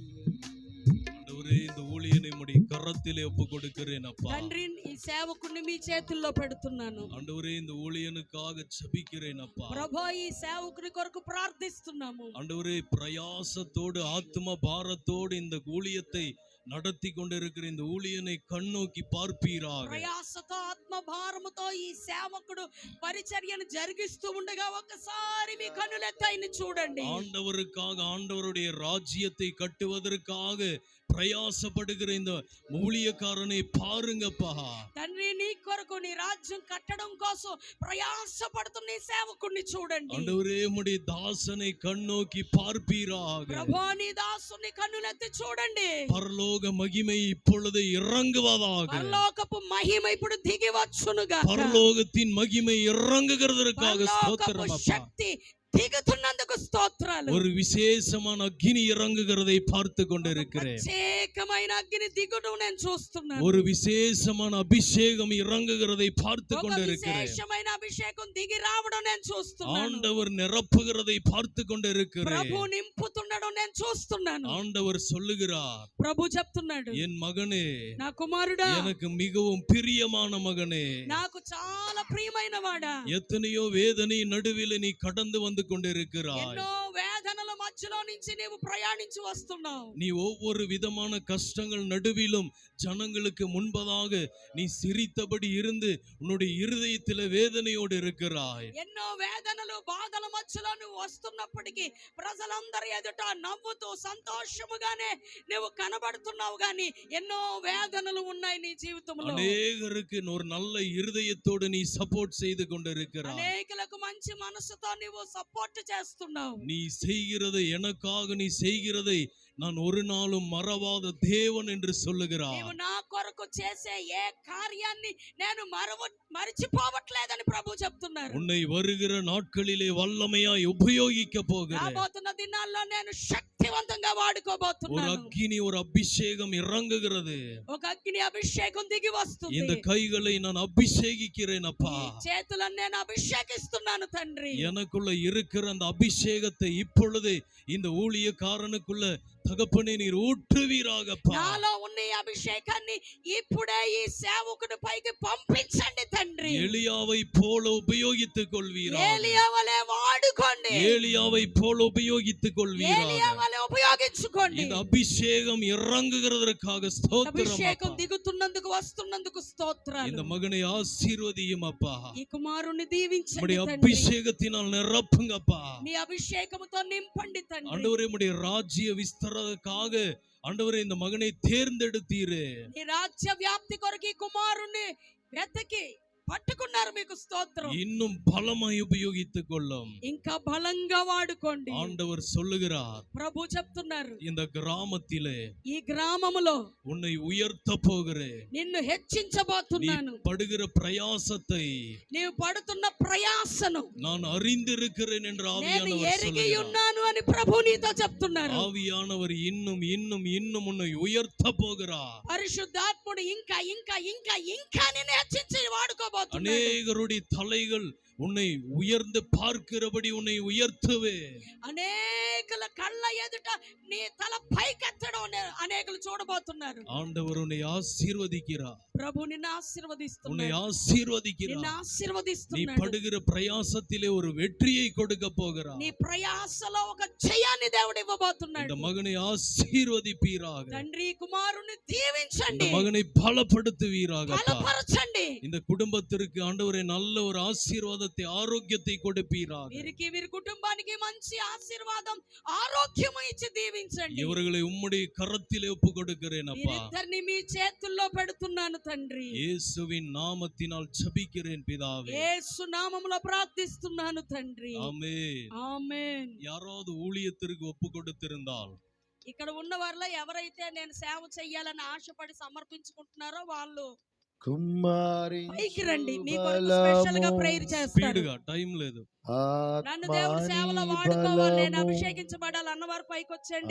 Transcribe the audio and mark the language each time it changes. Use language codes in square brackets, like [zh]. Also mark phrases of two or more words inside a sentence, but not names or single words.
[ta] ஆண்டவரே இந்த ஊழியனை உம்முடைய கரத்திலே ஒப்பு கொடுக்கிறேன் அப்பா. [te] తండ్రి ఈ సేవకుని మీ చేతుల్లో పెడుతున్నాను. [ta] ஆண்டவரே இந்த ஊழியனுக்காக ஜெபிக்கிறேன் அப்பா. [te] ప్రభువా ఈ సేవకుని కొరకు ప్రార్థిస్తున్నాము. [ta] ஆண்டவரே பிரயாசத்தோடு ஆத்ம பாரத்தோடு இந்த ஊழியத்தை நடத்தி கொண்டிருக்கிற இந்த ஊழியனை கண்ணோக்கி பார்ப்பீராக. [te] ప్రయాసతో ఆత్మ భారముతో ఈ సేవకుడు పరిచర్యను జరిగిస్తూ ఉండగా ఒకసారి మీ కన్నులెత్తి ఆయన చూడండి. [ta] ஆண்டவருக்காக ஆண்டவருடைய ராஜ்யத்தை கட்டுவதற்காக பிரயாசப்படுகிற இந்த ஊழியக்காரனை பாருங்கப்பா. [te] తండ్రి నీ కొరకు నీ రాజ్యం కట్టడం కోసం ప్రయాసపడుతున్న ఈ సేవకుడిని చూడండి. [ta] ஆண்டவரே உம்முடைய தாசனை கண்ணோக்கி பார்ப்பீராக. [te] ప్రభువా నీ దాసుని కన్నులెత్తి చూడండి. [ta] பரலோக மகிமை இப்பொழுது இறங்குவதாக. [te] పరలోకపు మహిమ ఇప్పుడు దిగి వచ్చునుగాక. [ta] பரலோகத்தின் மகிமை இறங்குகிறதற்காக ஸ்தோத்திரம் [te] పరలోకపు [ta] அப்பா. [te] శక్తి దిగుతున్నందుకు స్తోత్రాలు. [ta] ஒரு விசேஷமான அக்கினி இறங்குகிறதை பார்த்து கொண்டிருக்கிறேன். [te] ప్రత్యేకమైన అగ్ని దిగుడు నేను చూస్తున్నాను. [ta] ஒரு விசேஷமான அபிஷேகம் இறங்குகிறதை பார்த்து [te] ఒక [ta] கொண்டிருக்கிறேன். [te] విశేషమైన అభిషేకం దిగి రావడం నేను చూస్తున్నాను. [ta] ஆண்டவர் நிரப்புகிறதை பார்த்து கொண்டிருக்கிறேன். [te] ప్రభు నింపుతుండడం నేను చూస్తున్నాను. [ta] ஆண்டவர் சொல்லுகிறார், [te] ప్రభు చెప్తున్నాడు, [ta] என் மகனே, [te] నా కుమారుడా, [ta] எனக்கு மிகவும் பிரியமான மகனே, [te] నాకు చాలా ప్రియమైన వాడా, [ta] எத்தனையோ வேதனை நடுவில் நீ கடந்து வந்து கொண்டிருக்கிறாய். [te] ఎన్నో వేదనల మధ్యలో నుంచి నీవు ప్రయాణించి వస్తున్నావు. [ta] நீ ஒவ்வொரு விதமான கஷ்டங்கள் நடுவிலும் ஜனங்களுக்கு முன்பதாக நீ சிரித்தபடி இருந்து உன்னுடைய இருதயத்தில வேதனையோடு இருக்கிறாய். [te] ఎన్నో వేదనలు బాధల మధ్యలో నువ్వు వస్తున్నప్పటికీ ప్రజలందరి ఎదుట నవ్వుతూ సంతోషముగానే నువ్వు కనబడుతున్నావు, గాని ఎన్నో వేదనలు ఉన్నాయి నీ జీవితంలో. [ta] அநேகருக்கு ஒரு நல்ல இருதயத்தோடு நீ சப்போர்ட் செய்து கொண்டிருக்கிறாய். [te] అనేకులకు మంచి మనసుతో నువ్వు సపోర్ట్ చేస్తున్నావు. [ta] நீ செய்கிறதை எனக்காக நீ செய்கிறதை நான் ஒரு நாளும் மறவாத தேவன் என்று சொல்லுகிறார். [te] నీవు నా కొరకు చేసే ఏ కార్యాన్ని నేను మరిచిపోవట్లేదని ప్రభు చెప్తున్నారు. [ta] உன்னை வருகிற நாட்களிலே வல்லமையாய் உபயோகிக்க போகிறேன். [te] రాబోతున్న దినాల్లో నేను శక్తివంతంగా [ta] ஒரு [te] వాడుకోబోతున్నాను. [ta] அக்கினி ஒரு அபிஷேகம் இறங்குகிறது. [te] ఒక అగ్ని అభిషేకం దిగి వస్తుంది. [ta] இந்த கைகளை நான் அபிஷேகிக்கிறேன் அப்பா. [te] ఈ చేతులను నేను అభిషేకిస్తున్నాను తండ్రి. [ta] எனக்குள்ள இருக்கிற அந்த அபிஷேகத்தை இப்பொழுது இந்த ஊழியக்காரனுக்குள்ள தகப்பனே நீர் ஊற்றுவீராகப்பா. [te] నాలో ఉన్న ఈ అభిషేకాన్ని ఇప్పుడే ఈ సేవకుడి పైకి పంపించండి తండ్రి. [ta] எலியாவை போல உபயோகித்துக் கொள்வீராக. [te] ఏలియా వలె వాడుకోండి. [ta] ஏலியாவை போல உபயோகித்துக் [te] ఏలియా [ta] கொள்வீராக. [te] వలె ఉపయోగించుకోండి. [ta] இந்த அபிஷேகம் இறங்குகிறதற்காக ஸ்தோத்திரம் [te] అభిషేకం [ta] அப்பா. [te] దిగుతున్నందుకు వస్తున్నందుకు స్తోత్రాలు. [ta] இந்த மகனை ஆசீர்வதியும் அப்பா. [te] ఈ కుమారుని దీవించండి [ta] உம்முடைய [te] తండ్రి. [ta] அபிஷேகத்தினால் நிரப்புங்கப்பா. [te] మీ అభిషేకముతో నింపండి తండ్రి. [ta] ஆண்டவரே உம்முடைய ராஜ்ய விஸ்தாரத்துக்காக ஆண்டவரே இந்த மகனை தேர்ந்தெடுத்தீரே. [te] నీ రాజ్య వ్యాప్తి కొరకు ఈ కుమారుని వెతకి పట్టుకున్నారు, మీకు స్తోత్రం. [ta] இன்னும் பலமாய் உபயோகித்துக் கொள்ளும். [te] ఇంకా బలంగా వాడుకోండి. [ta] ஆண்டவர் சொல்லுகிறார், [te] ప్రభు చెప్తున్నారు, [ta] இந்த கிராமத்திலே [te] ఈ గ్రామములో [ta] உன்னை உயர்த்த போகிறேன். [te] నిన్ను [ta] நீ [te] హెచ్చించబోతున్నాను. [ta] படுகிற பிரயாசத்தை [te] నీవు పడుతున్న ప్రయాసను [ta] நான் அறிந்திருக்கிறேன் என்று [te] నేను [ta] ஆவியானவர் [te] ఎరిగి [ta] சொல்லுகிறார். [te] ఉన్నాను అని ప్రభు నీతో చెప్తున్నారు. [ta] ஆவியானவர் இன்னும் இன்னும் இன்னும் உன்னை உயர்த்த போகிறார். [te] పరిశుద్ధాత్ముడు ఇంకా ఇంకా ఇంకా ఇంకా నిన్ను హెచ్చించి వాడుకోబోతున్నారు. చేయబోతున్నాడు. [ta] அநேகருடைய தலைகள் உன்னை உயர்ந்து பார்க்கிறபடி உன்னை உயர்த்துவே. [te] అనేకుల కళ్ళ ఎదుట నీ తల పైకెత్తడం అనేకులు చూడబోతున్నారు. [ta] ஆண்டவர் உன்னை ஆசீர்வதிக்கிறார். [te] ప్రభు నిన్ను [ta] உன்னை [te] ఆశీర్వదిస్తున్నాడు. [ta] ஆசீர்வதிக்கிறார். [te] నిన్ను [ta] நீ [te] ఆశీర్వదిస్తున్నాడు. [ta] படுகிற பிரயாசத்திலே ஒரு வெற்றியை கொடுக்க போகிறார். [te] నీ ప్రయాసలో ఒక జయాన్ని దేవుడు [ta] இந்த [te] ఇవ్వబోతున్నాడు. [ta] மகனை ஆசீர்வதிப்பீராக. [te] తండ్రి కుమారుని [ta] இந்த [te] దీవించండి, [ta] மகனை பலப்படுத்துவீராக. [te] బలపరచండి. [ta] இந்த குடும்பத்திற்கு ஆண்டவரே நல்ல ஒரு ஆசீர்வாதத்தை ஆரோக்கியத்தை கொடுப்பீராக. [te] వీరికి వీరి కుటుంబానికి మంచి ఆశీర్వాదం ఆరోగ్యం ఇచ్చి దీవించండి. [ta] இவர்களை உம்முடைய கரத்திலே ஒப்பு கொடுக்கிறேன் அப்பா. [te] వీరిద్దరిని మీ చేతుల్లో పెడుతున్నాను తండ్రి. [ta] இயேசுவின் நாமத்தினால் ஜெபிக்கிறேன் பிதாவே. [te] యేసు నామములో ప్రార్థిస్తున్నాను తండ్రి. [ta] ஆமென். [te] ఆమేన్. [ta] யாராவது ஊழியத்திற்கு ஒப்பு கொடுத்திருந்தால் [te] ఇక్కడ ఉన్న వారిలో ఎవరైతే నేను సేవ చెయ్యాలని ఆశపడి సమర్పించుకుంటున్నారో వాళ్ళు పైకి రండి. మీ కొరకు స్పెషల్ గా ప్రేయర్ చేస్తాను. స్పీడ్గా టైం లేదు. నన్ను దేవుడు సేవలో వాడుకోవాలి, నేను అభిషేకించబడాలి అన్నవారు పైకి వచ్చండి.